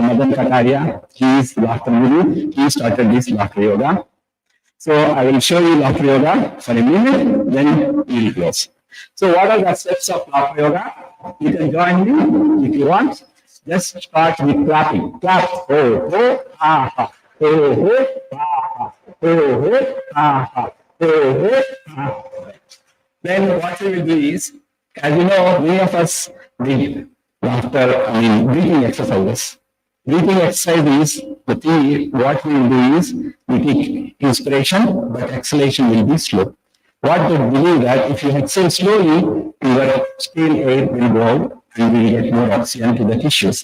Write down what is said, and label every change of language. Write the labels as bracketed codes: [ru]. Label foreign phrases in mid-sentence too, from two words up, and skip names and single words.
[en] Madan Kataria, he is laughter guru. He started this laughter yoga. So I will show you laughter yoga for a minute, then we will close. So what are the steps of laughter yoga? You can join me if you want. Just start with clapping. Clap. Ho, ho, ah, ha. Ho, ho, ah, ha. Ho, ho, ah, ha. Ho, ho, ah. then what we will do is, as you know, many of us did breathing exercises. Breathing exercise is the thing, what we will do is, we take inspiration, but exhalation will be slow. What they believe that if you exhale slowly, your stale air will go out and we will get more oxygen to the tissues.